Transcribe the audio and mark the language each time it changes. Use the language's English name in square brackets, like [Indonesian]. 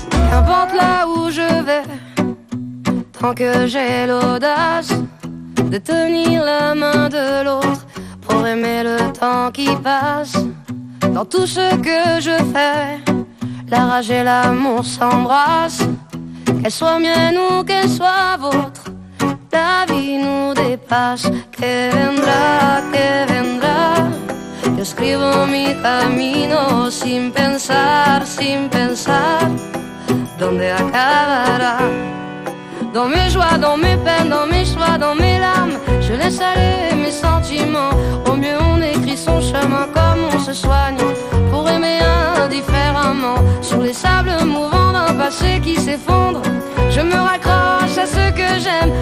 [French] N'importe là où je vais, tant que j'ai l'audace de tenir la main de l'autre pour aimer le temps qui passe. Dans tout ce que je fais, la rage et l'amour s'embrassent. Qu'elle soit mienne ou qu'elle soit vôtre, ta vie nous dépasse. [Spanish] Que vendra, que vendra. Yo escribo mi camino sin pensar, sin pensar. Donde acabará. [French] Dans mes joies, dans mes peines, dans mes choix, dans mes larmes, je laisse aller mes sentiments. Au mieux on écrit son chemin comme on se soigne pour aimer indifféremment. Sur les sables mouvants d'un passé qui s'effondre, je me raccroche à ce que j'aime.